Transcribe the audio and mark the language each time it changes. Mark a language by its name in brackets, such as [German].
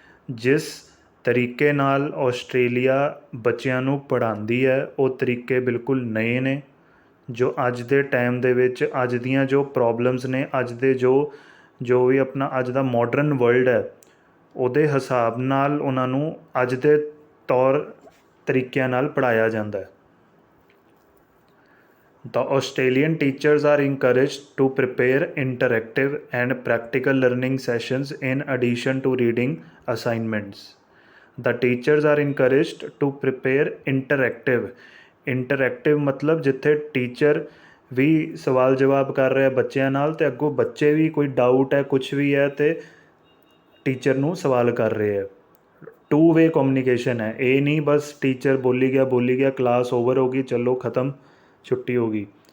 [Punjabi] ਜਿਸ ਤਰੀਕੇ ਨਾਲ ਆਸਟ੍ਰੇਲੀਆ ਬੱਚਿਆਂ ਨੂੰ ਪੜ੍ਹਾਉਂਦੀ ਹੈ, ਉਹ ਤਰੀਕੇ ਬਿਲਕੁਲ ਨਵੇਂ ਨੇ। ਜੋ ਅੱਜ ਦੇ ਟਾਈਮ ਦੇ ਵਿੱਚ ਅੱਜ ਦੀਆਂ ਜੋ ਪ੍ਰੋਬਲਮਸ ਨੇ, ਅੱਜ ਦੇ ਜੋ ਵੀ ਆਪਣਾ ਅੱਜ ਦਾ ਮਾਡਰਨ ਵਰਲਡ ਹੈ, ਉਹਦੇ ਹਿਸਾਬ ਨਾਲ ਉਹਨਾਂ ਨੂੰ ਅੱਜ ਦੇ ਤੌਰ ਤਰੀਕਿਆਂ ਨਾਲ ਪੜ੍ਹਾਇਆ ਜਾਂਦਾ ਹੈ। [English] The Australian teachers are encouraged to prepare interactive and practical learning sessions in addition to reading assignments. The teachers are encouraged to prepare interactive [Punjabi] ਮਤਲਬ ਜਿੱਥੇ ਟੀਚਰ ਵੀ ਸਵਾਲ ਜਵਾਬ ਕਰ ਰਿਹਾ ਬੱਚਿਆਂ ਨਾਲ, ਅਤੇ ਅੱਗੋਂ ਬੱਚੇ ਵੀ ਕੋਈ ਡਾਊਟ ਹੈ ਕੁਛ ਵੀ ਹੈ ਅਤੇ ਟੀਚਰ ਨੂੰ ਸਵਾਲ ਕਰ ਰਹੇ ਹੈ। ਟੂ ਵੇ ਕਮਿਊਨੀਕੇਸ਼ਨ ਹੈ, ਇਹ ਨਹੀਂ ਬਸ ਟੀਚਰ ਬੋਲੀ ਗਿਆ ਕਲਾਸ ਓਵਰ ਹੋ ਗਈ, ਚਲੋ ਖ਼ਤਮ, ਛੁੱਟੀ ਹੋ ਗਈ।